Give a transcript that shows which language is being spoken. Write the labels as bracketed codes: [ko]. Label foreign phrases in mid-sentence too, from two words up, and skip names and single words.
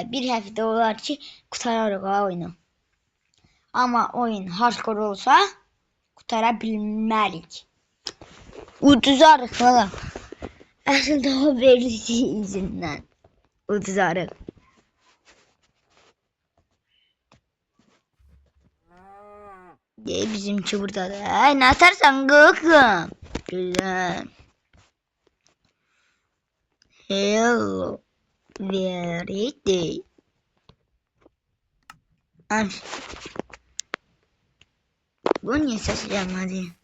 [az] Bir həftə olar ki, qurtararıq oyunu. Amma oyun hardcore olsa qurtara bilmərik. Uduzarıq valla. Aslında o Verity yüzündən uduzarıq. Bizimki buradadır. Nə atarsan qıqım. Güzel. [en] Hello Verity. [tr] Ay. Bu niye sesi gelmedi?